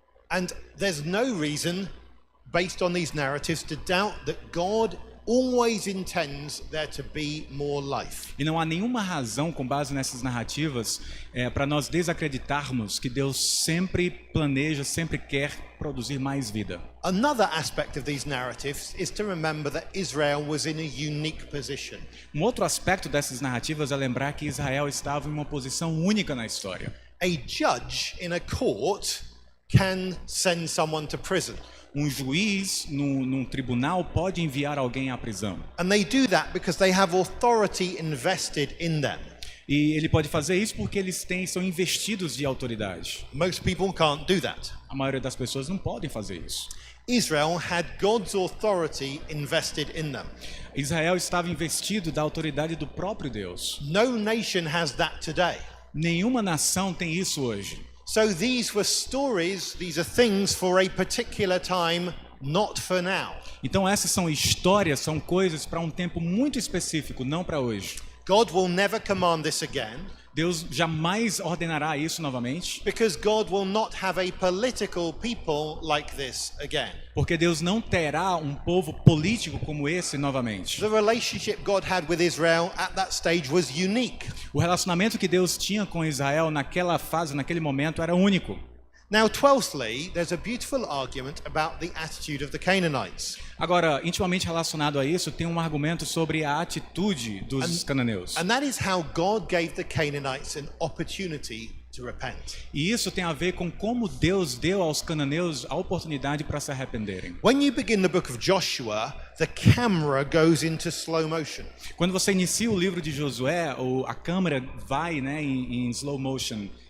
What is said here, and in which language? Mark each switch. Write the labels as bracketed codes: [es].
[en] And there's no reason, based on these narratives, to doubt that God always intends there to be more life. [pt] E não há nenhuma razão com base nessas narrativas para nós desacreditarmos que Deus sempre planeja, sempre quer produzir mais vida. [en] Another aspect of these narratives is to remember that Israel was in a unique position. [pt] Um outro aspecto dessas narrativas é lembrar que Israel estava em uma posição única na história. [en] A judge in a court can send someone to prison. [pt] Um juiz num tribunal pode enviar alguém à prisão. [en] And they do that because they have authority invested in them. [pt] E ele pode fazer isso porque eles são investidos de autoridade. [en] Most people can't do that. [pt] A maioria das pessoas não podem fazer isso. [en] Israel had God's authority invested in them. [pt] Israel estava investido da autoridade do próprio Deus. [en] No nation has that today. [pt] Nenhuma nação tem isso hoje. [en] So these were stories, these are things for a particular time, not for now. [pt] Então essas são histórias, são coisas para um tempo muito específico, não para hoje. [en] God will never command this again. [pt] Deus jamais ordenará isso novamente, [en] Because God will not have a political people like this again. [pt] porque Deus não terá um povo político como esse novamente. [en] The relationship God had with Israel at that stage was unique. [pt] O relacionamento que Deus tinha com Israel naquela fase, naquele momento, era único. [en] Now, 12thly, there's a beautiful argument about the attitude of the Canaanites. [pt] Agora, intimamente relacionado a isso, tem um argumento sobre a atitude dos cananeus. [en] And that is how God gave the Canaanites an opportunity to repent. [pt] E isso tem a ver com como Deus deu aos cananeus a oportunidade para se arrependerem. [en] When you begin the book of Joshua, the camera goes into slow motion. [pt] Quando você inicia o livro de Josué, a câmera vai, né, em slow motion.